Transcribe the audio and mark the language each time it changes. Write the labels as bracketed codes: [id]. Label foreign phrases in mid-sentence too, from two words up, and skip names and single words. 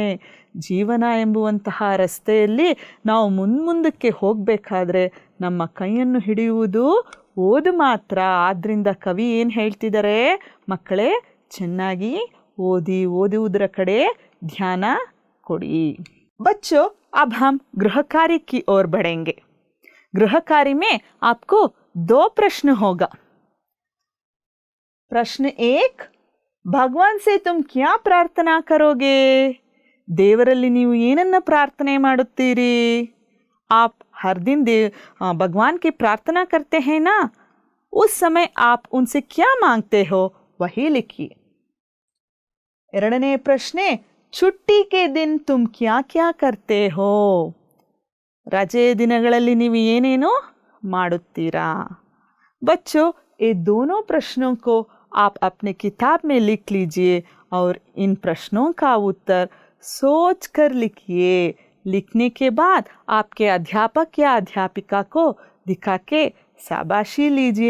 [kn] ಜೀವನ ಎಂಬುವಂತಹ ರಸ್ತೆಯಲ್ಲಿ ನಾವು ಮುಂದಕ್ಕೆ ಹೋಗಬೇಕಾದ್ರೆ ನಮ್ಮ ಕೈಯನ್ನು ಹಿಡಿಯುವುದು ಓದು ಮಾತ್ರ. ಆದ್ದರಿಂದ ಕವಿ ಏನು ಹೇಳ್ತಿದ್ದಾರೆ ಮಕ್ಕಳೇ, ಚೆನ್ನಾಗಿ ಓದುವುದರ ಕಡೆ ಧ್ಯಾನ ಕೊಡಿ. [hi] बच्चों, अब हम गृह कार्य की ओर बढ़ेंगे. गृह कार्य में आपको 2 प्रश्न होगा. प्रश्न 1, भगवान से तुम क्या प्रार्थना करोगे? [kn] ದೇವರಲ್ಲಿ ನೀವು ಏನನ್ನ ಪ್ರಾರ್ಥನೆ ಮಾಡುತ್ತೀರಿ? [hi] आप हर दिन भगवान की प्रार्थना करते हैं ना? उस समय आप उनसे क्या मांगते हो वही लिखिए. [kn] ಎರಡನೇ ಪ್ರಶ್ನೆ, [hi] छुट्टी के दिन तुम क्या क्या करते हो? [kn] ರಜೆ ದಿನಗಳಲ್ಲಿ ನೀವು ಏನೇನು ಮಾಡುತ್ತೀರಾ? [hi] बच्चों, ये दोनों प्रश्नों को आप अपने किताब में लिख लीजिए और इन प्रश्नों का उत्तर सोच कर लिखिए. लिखने के बाद आपके अध्यापक या अध्यापिका को दिखा के शाबाशी लीजिए.